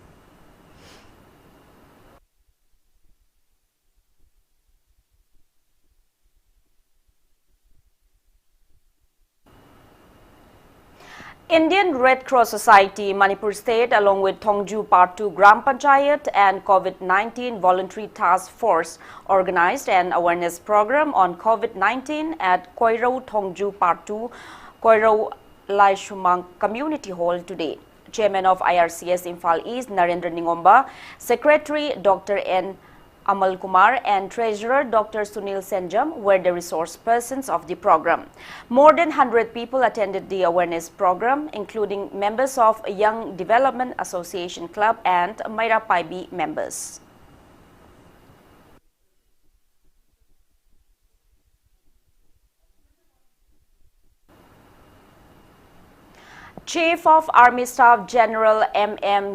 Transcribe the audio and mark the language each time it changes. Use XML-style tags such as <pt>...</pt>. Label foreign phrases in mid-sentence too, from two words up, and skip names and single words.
<en>Indian Red Cross Society, Manipur State, along with Thongju Part 2 Gram Panchayat and COVID-19 Voluntary Task Force, organized an awareness program on COVID-19 at Koirau Thongju Part 2 Koirau Lai Shumang Community Hall today. Chairman of IRCS Imphal East, Narendra Ningomba, Secretary Dr. N. Amal Kumar and Treasurer Dr. Sunil Senjam were the resource persons of the program. More than 100 people attended the awareness program, including members of Young Development Association Club and Maira Paibi members. Chief of Army Staff General M.M.</en>